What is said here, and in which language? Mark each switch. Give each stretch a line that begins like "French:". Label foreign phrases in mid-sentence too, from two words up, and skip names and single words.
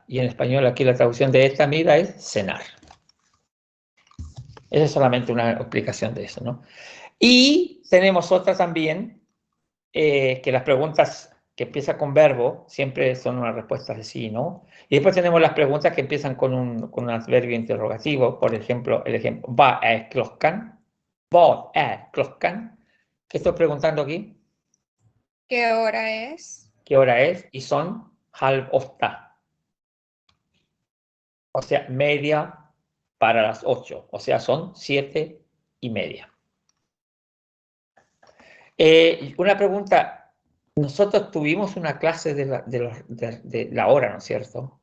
Spanish: Y en español aquí la traducción de esta mida es cenar. Esa es solamente una explicación de eso, ¿no? Y tenemos otra también, que las preguntas que empiezan con verbo siempre son unas respuestas de sí, ¿no? Y después tenemos las preguntas que empiezan con un adverbio interrogativo. Por ejemplo, el ejemplo,
Swedish: vad är klockan? Vad är klockan?
Spanish: ¿Qué estoy preguntando aquí? ¿Qué hora es? ¿Qué hora es? Y son
Swedish: halv åtta.
Spanish: O sea, media para las 8. O sea, son 7:30. Una pregunta. Nosotros tuvimos una clase de la hora, ¿no es cierto?